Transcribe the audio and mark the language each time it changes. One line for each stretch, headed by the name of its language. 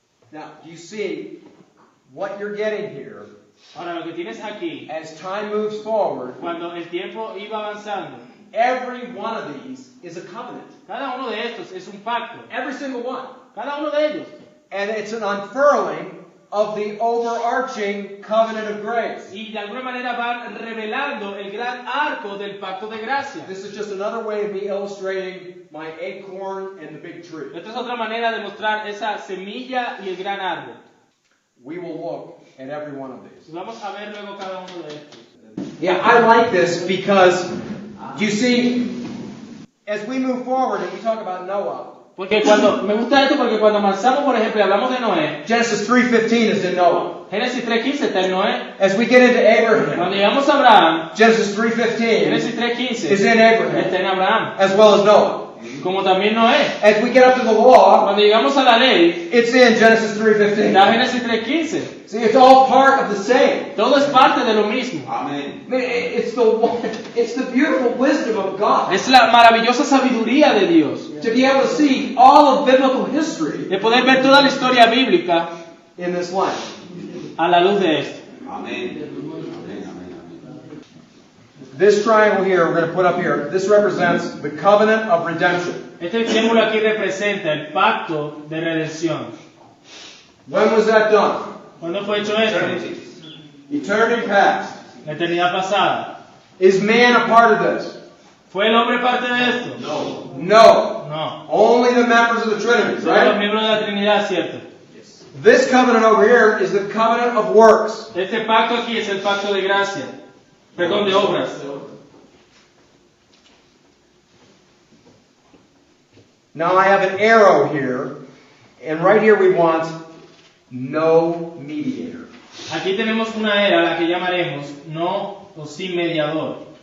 English: Now, you see what you're getting here
Spanish: Ahora lo que tienes aquí,
English: as time moves forward.
Spanish: cuando el tiempo iba avanzando,
English: Every one of these is a covenant.
Spanish: cada uno de estos es un pacto,
English: Every single one.
Spanish: cada uno de ellos.
English: And it's an unfurling of the overarching covenant of grace.
Spanish: Y de alguna manera van revelando el gran arco del pacto de gracia.
English: This is just another way of me illustrating my acorn and the big tree.
Spanish: Esta es otra manera de mostrar esa semilla y el gran árbol.
English: We will look at every one of these.
Spanish: Vamos a ver luego cada uno de estos.
English: Yeah, I like this because, you see, as we move forward and we talk about Noah,
Spanish: Porque me gusta esto porque cuando avanzamos, por ejemplo, y hablamos de Noé,
English: Genesis 3:15 is in Noah.
Spanish: Génesis 3.15 está en Noé.
English: As we get into Abraham,
Spanish: Cuando llegamos a Abraham,
English: Genesis 3:15
Spanish: Génesis 3.15
English: is in Abraham,
Spanish: está en Abraham,
English: as well as Noah.
Spanish: como también Noé.
English: As we get up to the law,
Spanish: Cuando llegamos a la ley,
English: it's in Genesis 3:15.
Spanish: está Génesis 3.15.
English: See, it's all part of the same.
Spanish: Todo es parte de lo mismo. Amén.
English: I mean, it's the beautiful wisdom of God
Spanish: Es la maravillosa sabiduría de Dios.
English: to be able to see all of biblical history
Spanish: De poder ver toda la historia bíblica
English: in this life.
Spanish: a la luz de esto. Amén. Amén, amén, amén.
English: This triangle here, we're going to put up here, this represents the covenant of redemption.
Spanish: Este triángulo aquí representa el pacto de redención.
English: When was that done?
Spanish: ¿Cuándo fue hecho esto?
English: Eternity past.
Spanish: La eternidad pasada.
English: Is man a part of this?
Spanish: ¿Fue el hombre parte de esto?
English: No.
Spanish: No. No.
English: Only the members of the Trinity,
Spanish: Son los
English: right?
Spanish: miembros de la Trinidad, ¿cierto?
English: This covenant over here is the covenant of works.
Spanish: Este pacto aquí es el pacto de gracia. Perdón, de obras.
English: Now I have an arrow here, and right here we want no mediator.
Spanish: Aquí tenemos una era, la que llamaremos no o sin mediador.